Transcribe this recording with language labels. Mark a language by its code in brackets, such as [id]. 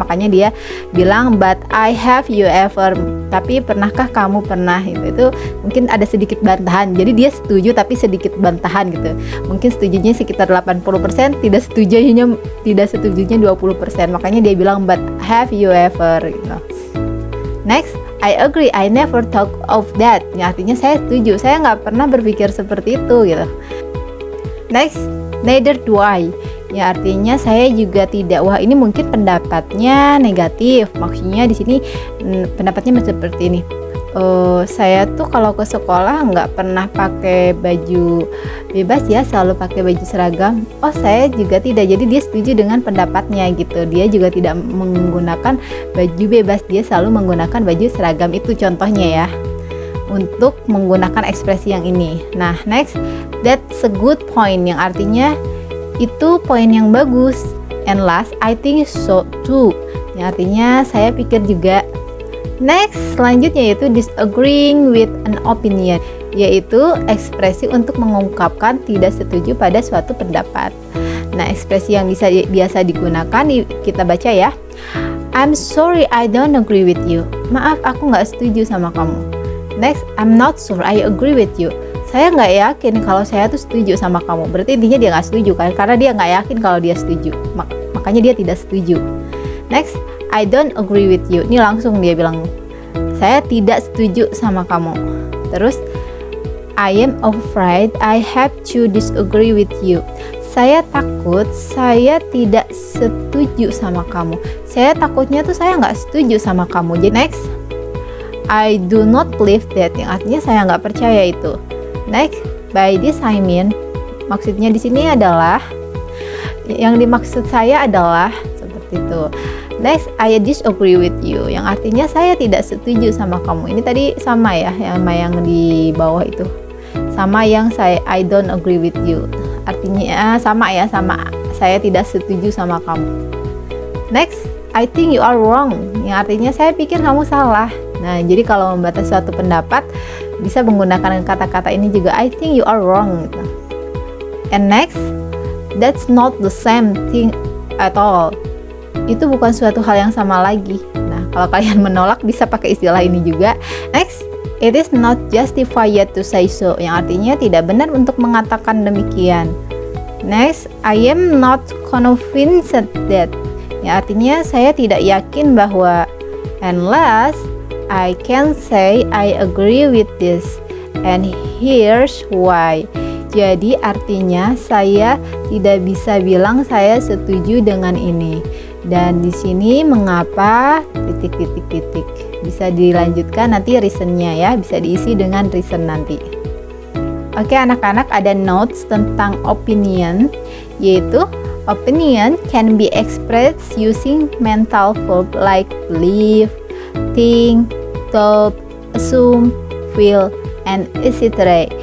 [id] Makanya dia bilang but I have you ever, tapi pernahkah kamu pernah, itu mungkin ada sedikit bantahan. Jadi dia setuju tapi sedikit bantahan gitu. Mungkin setujunya sekitar 80%, tidak setujunya 20%. Makanya dia bilang [en] but have you ever [id] gitu. [en] Next, I agree, I never thought of that. [id] Ya, artinya saya setuju, saya nggak pernah berpikir seperti itu gitu. [en] Next, neither do I. [id] Ya, artinya saya juga tidak. Wah, ini mungkin pendapatnya negatif. Maksudnya di sini pendapatnya seperti ini. Saya tuh kalau ke sekolah nggak pernah pakai baju bebas ya, selalu pakai baju seragam. Oh, saya juga tidak. Jadi dia setuju dengan pendapatnya gitu. Dia juga tidak menggunakan baju bebas, dia selalu menggunakan baju seragam. Itu contohnya ya, untuk menggunakan ekspresi yang ini. Nah, [en] next, that's a good point, [id] yang artinya itu poin yang bagus. [en] And last, I think so too, [id] yang artinya saya pikir juga. Next, selanjutnya yaitu [en] disagreeing with an opinion, [id] yaitu ekspresi untuk mengungkapkan tidak setuju pada suatu pendapat. Nah, ekspresi yang biasa digunakan kita baca ya. [en] I'm sorry, I don't agree with you. [id] Maaf, aku nggak setuju sama kamu. [en] Next, I'm not sure I agree with you. [id] Saya nggak yakin kalau saya tuh setuju sama kamu. Berarti intinya dia nggak setuju kan? Karena dia nggak yakin kalau dia setuju. Makanya dia tidak setuju. [en] Next, I don't agree with you. [id] Ini langsung dia bilang, saya tidak setuju sama kamu. [en] Terus, I am afraid I have to disagree with you. [id] Saya takut saya tidak setuju sama kamu. Saya takutnya tuh saya nggak setuju sama kamu. Jadi [en] next, I do not believe that, [id] yang artinya saya nggak percaya itu. [en] Next, by this I mean, [id] maksudnya di sini adalah, yang dimaksud saya adalah seperti itu. [en] Next, I disagree with you, [id] yang artinya saya tidak setuju sama kamu. Ini tadi sama ya, yang di bawah itu, sama yang [en] I don't agree with you. [id] Artinya sama ya, sama saya tidak setuju sama kamu. [en] Next, I think you are wrong, [id] yang artinya saya pikir kamu salah. Nah, jadi kalau membatasi suatu pendapat bisa menggunakan kata-kata ini juga, [en] I think you are wrong [id] gitu. [en] And next, that's not the same thing at all. [id] Itu bukan suatu hal yang sama lagi. Nah, kalau kalian menolak bisa pakai istilah ini juga. [en] Next, it is not justified to say so, [id] yang artinya tidak benar untuk mengatakan demikian. [en] Next, I am not convinced that, [id] yang artinya saya tidak yakin bahwa. [en] And last, I can say I agree with this, and here's why. [id] Jadi artinya saya tidak bisa bilang saya setuju dengan ini. Dan di sini mengapa titik. Bisa dilanjutkan nanti reasonnya ya, bisa diisi dengan reason nanti. Oke anak-anak, ada notes tentang opinion, yaitu [en] opinion can be expressed using mental verb like believe, think, thought, assume, feel, and etc.